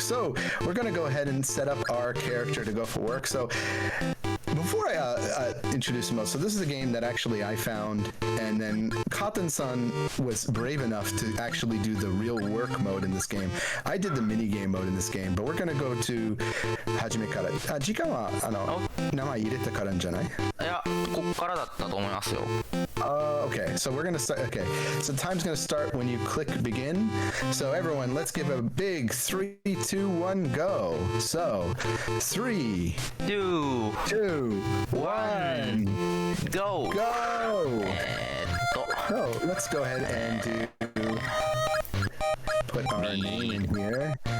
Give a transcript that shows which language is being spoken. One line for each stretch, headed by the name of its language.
English: So we're gonna go ahead and set up our character to go for work. So before I introduce him, so this is a game that actually I found, and then Cotton-san was brave enough to actually do the real work mode in this game. I did the mini game mode in this game, but we're gonna go to
Japanese: hajime kara. 時間は名前入れてからんじゃない？いや、こっからだったと思いますよ。
English: Okay, so we're gonna start. Okay, so time's gonna start when you click begin. So everyone, let's give a big 3, 2, 1, go. So 3, 2, 2, 1, go. go. So let's go ahead and put our name in here.